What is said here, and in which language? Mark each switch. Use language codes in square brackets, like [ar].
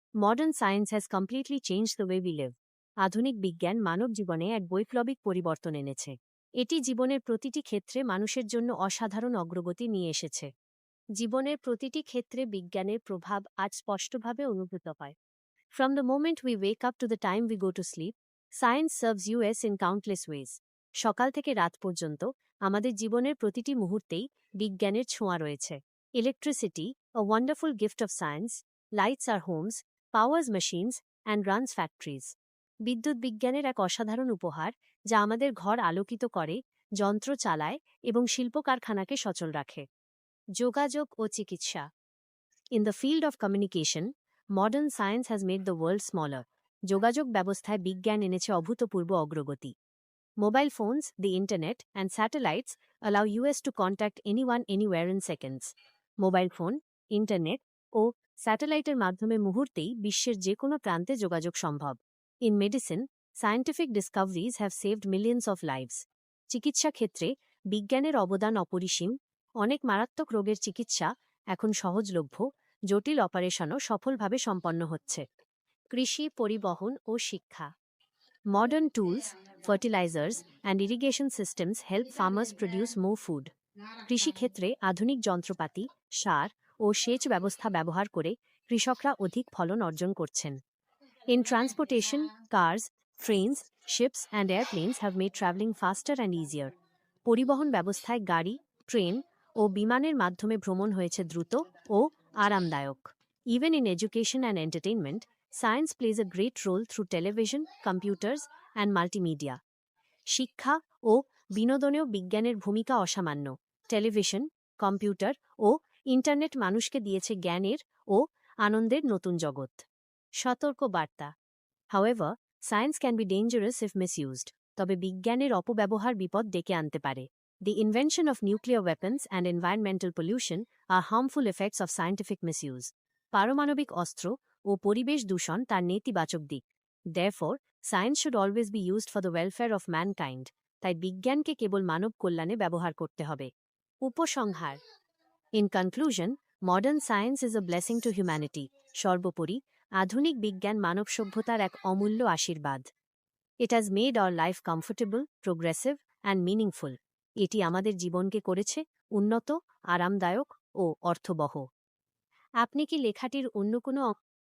[en] Modern science has completely changed the way we live. [bn] আধুনিক বিজ্ঞান মানব জীবনে এক বৈপ্লবিক পরিবর্তন এনেছে। এটি জীবনের প্রতিটি ক্ষেত্রে মানুষের জন্য অসাধারণ অগ্রগতি নিয়ে এসেছে। জীবনের প্রতিটি ক্ষেত্রে বিজ্ঞানের প্রভাব আজ স্পষ্টভাবে অনুভূত হয়। [en] From the moment we wake up to the time we go to sleep, science serves us in countless ways. [bn] সকাল থেকে রাত পর্যন্ত আমাদের জীবনের প্রতিটি মুহূর্তেই বিজ্ঞানের ছোঁয়া রয়েছে। [en] Electricity, a wonderful gift of science, lights our homes, powers machines, and runs factories. [bn] বিদ্যুৎ বিজ্ঞানের এক অসাধারণ উপহার যা আমাদের ঘর আলোকিত করে, যন্ত্র চালায় এবং শিল্প কারখানাকে সচল রাখে। যোগাযোগ ও চিকিৎসা। [en] In the field of communication, modern science has made the world smaller. [bn] যোগাযোগ ব্যবস্থায় বিজ্ঞান এনেছে অভূতপূর্ব অগ্রগতি। [en] Mobile phones, the internet, and satellites allow us to contact anyone anywhere in seconds. [bn] Mobile phone, internet ও স্যাটেলাইটের মাধ্যমে মুহূর্তেই বিশ্বের যে কোনো প্রান্তে যোগাযোগ সম্ভব। [en] In medicine, scientific discoveries have saved millions of lives. [bn] চিকিৎসা ক্ষেত্রে বিজ্ঞানের অবদান অপরিসীম। অনেক মারাত্মক রোগের চিকিৎসা এখন সহজলভ্য, জটিল অপারেশনও সফলভাবে সম্পন্ন হচ্ছে। কৃষি, পরিবহন ও শিক্ষা। [en] Modern tools, fertilizers, and irrigation systems help farmers produce more food. [bn] কৃষিক্ষেত্রে আধুনিক যন্ত্রপাতি, সার ও সেচ ব্যবস্থা ব্যবহার করে কৃষকরা অধিক ফলন অর্জন করছেন। [en] In transportation, cars, trains, ships, and airplanes have made traveling faster and easier. [bn] পরিবহন ব্যবস্থায় গাড়ি, ট্রেন ও বিমানের মাধ্যমে ভ্রমণ হয়েছে দ্রুত ও আরামদায়ক। [en] Even in education and entertainment, science plays a great role through television, computers, and multimedia. [bn] শিক্ষা ও বিনোদনেও বিজ্ঞানের ভূমিকা অসামান্য। টেলিভিশন, কম্পিউটার ও ইন্টারনেট মানুষকে দিয়েছে জ্ঞানের ও আনন্দের নতুন জগৎ। সতর্ক বার্তা। [en] However, science can be dangerous if misused. [bn] তবে বিজ্ঞানের অপব্যবহার বিপদ ডেকে আনতে পারে। [en] The invention of nuclear weapons and environmental pollution are harmful effects of scientific misuse. [bn] পারমাণবিক অস্ত্র ও পরিবেশ দূষণ তার নেতিবাচক দিক। [en] Therefore, science should always be used for the welfare of mankind. [bn] তাই বিজ্ঞানকে কেবল মানব কল্যাণে ব্যবহার করতে হবে। উপসংহার। [en] In conclusion, modern science is a blessing to humanity. [bn] সর্বোপরি, আধুনিক বিজ্ঞান মানব সভ্যতার এক অমূল্য আশীর্বাদ। [en] It has made our life comfortable, progressive, and meaningful. [bn] এটি আমাদের জীবনকে করেছে উন্নত, আরামদায়ক ও অর্থবহ। আপনি কি লেখাটির অন্য কোনো